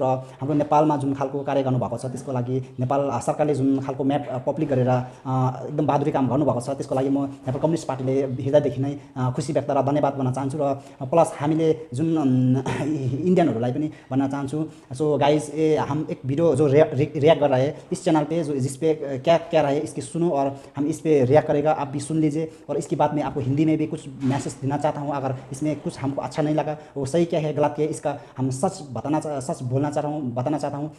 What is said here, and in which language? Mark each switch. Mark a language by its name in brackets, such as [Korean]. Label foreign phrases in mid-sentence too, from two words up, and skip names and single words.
[Nepali] र हाम्रो नेपालमा जुन खालको कार्य गर्नुभएको छ त्यसको लागि नेपाल सरकारले जुन खालको [English] map public [Nepali] गरेर एकदम बहादुरी काम गर्नुभएको छ त्यसको लागि म नेपाल कम्युनिस्ट पार्टीले हृदयदेखि नै खुसी व्यक्त र धन्यवाद भन्न चाहन्छु। र प्लस हामीले जुन इंडियनहरूलाई पनि भन्न चाहन्छु। [English] so guys [Hindi] हम एक वीडियो जो रिएक्ट कर रहे हैं इस चैनल पे, जो जिस पे क्या क्या रहा है इसकी सुनो और हम इस पे रिएक्ट करेगा, आप भी सुन लीजिए। और इसके बाद में आपको हिंदी में भी कुछ मैसेज देना चाहता हूँ। अगर इसमें कुछ हमको अच्छा नहीं लगा, वो सही क्या है गलत क्या है, इसका हम सच बोलना बताना चाहता हूँ।